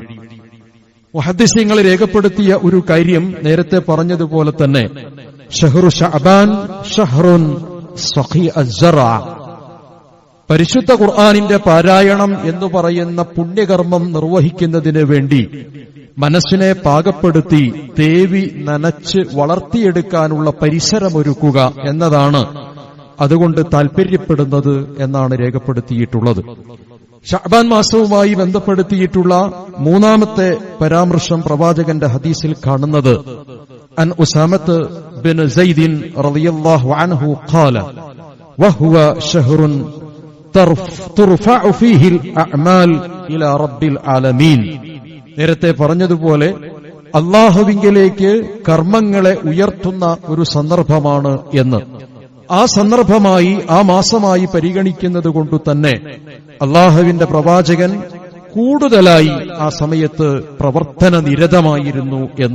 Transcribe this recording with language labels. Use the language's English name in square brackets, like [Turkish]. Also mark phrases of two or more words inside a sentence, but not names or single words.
[Malayalam] മുഹദ്ദിസീങ്ങൾ രേഖപ്പെടുത്തിയ ഒരു കാര്യം നേരത്തെ പറഞ്ഞതുപോലെ തന്നെ, [Arabic] شهر شعبان شهر سقي الزرع, [Malayalam] പരിശുദ്ധ ഖുർആനിന്റെ പാരായണം എന്ന് പറയുന്ന പുണ്യകർമ്മം നിർവഹിക്കുന്നതിന് വേണ്ടി മനസ്സിനെ പാകപ്പെടുത്തി തേവി നനച്ച് വളർത്തിയെടുക്കാനുള്ള പരിസരമൊരുക്കുക എന്നതാണ് അതുകൊണ്ട് താൽപര്യപ്പെടുന്നത് എന്നാണ് രേഖപ്പെടുത്തിയിട്ടുള്ളത്. ശഅബാൻ മാസവുമായി ബന്ധപ്പെടുത്തിയിട്ടുള്ള മൂന്നാമത്തെ പരാമർശം പ്രവാചകന്റെ ഹദീസിൽ കാണുന്നത് [Arabic] عن أسامة بن زيد رضي الله عنه قال وهو شهر ترفع فيه الأعمال إلى رب العالمين. [Malayalam] നേരത്തെ പറഞ്ഞതുപോലെ അല്ലാഹുവിങ്കലേക്ക് കർമ്മങ്ങളെ ഉയർത്തുന്ന ഒരു സന്ദർഭമാണ് എന്ന്. ആ സന്ദർഭമായി, ആ മാസമായി പരിഗണിക്കുന്നത് കൊണ്ട് തന്നെ അല്ലാഹുവിന്റെ പ്രവാചകൻ കൂടുതലായി ആ സമയത്ത് പ്രവർത്തന നിരതമായിരുന്നു എന്ന്.